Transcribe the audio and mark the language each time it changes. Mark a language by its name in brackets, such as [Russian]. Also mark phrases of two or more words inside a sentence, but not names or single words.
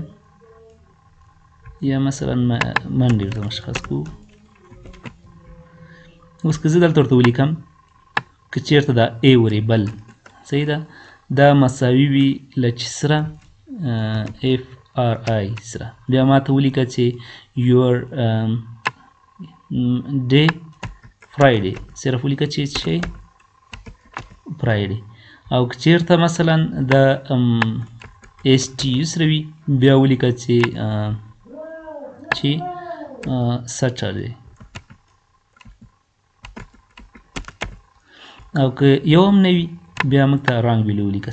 [Pashto] یا مثلا منډې ورته مشخص کړو. اوس که زه دلته ورته ولیکم که چېرته دا ا وریبل صحیح ده دا مساوي وي له چې سره FRI سره بیا ما ته ولیکه چې [English] your day Friday [Pashto] صرف ولیکه چې Friday. او که چېرته مثلا د STU سره وي بیا ولیکه چې Saturday. او که یو هم نه وي بیا موږ ته رانګ ویلو ولیکه.